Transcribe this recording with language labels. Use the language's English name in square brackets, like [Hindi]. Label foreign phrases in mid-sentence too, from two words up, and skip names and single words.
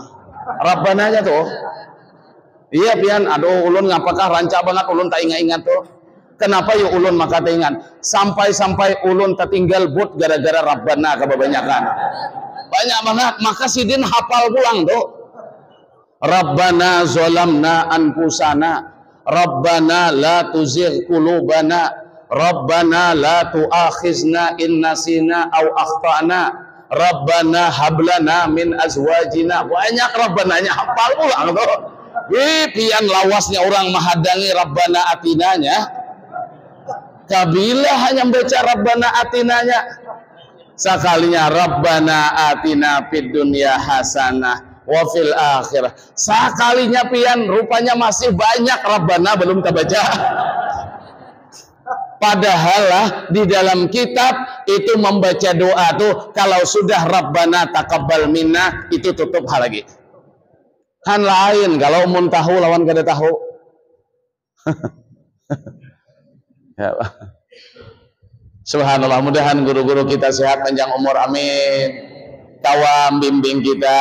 [Banjar] Rabbananya tuh. Iya pian aduh ulun ngapakah rancak banget ulun tak ingat-ingat tuh. Kenapa ya ulun maka teingat sampai ulun tertinggal but gara-gara Rabbana kebanyakan banyak banget maka sidin hafal pulang tuh [Arabic] ربنا ظلمنا أنفسنا ربنا لا تزغ قلوبنا ربنا لا تؤاخذنا إن نسينا أو أخطأنا ربنا هب لنا من أزواجنا [Banjar] banyak Rabbananya hafal pulang tuh. Pian lawasnya orang mahadangi Rabbana atinanya kabila hanya baca Rabbana atinanya sekalinya [Arabic] ربنا آتنا في الدنيا حسنة وفي الآخرة [Banjar] sekalinya pian rupanya masih banyak Rabbana belum terbaca. Padahal lah di dalam kitab itu membaca doa tuh kalau sudah [Arabic] ربنا تقبل منا [Banjar] itu tutup hal lagi. Kan lain kalau mun tahu lawan kada tahu. Ya, subhanallah, mudahan guru-guru kita sehat panjang umur, amin. Tawam bimbing kita.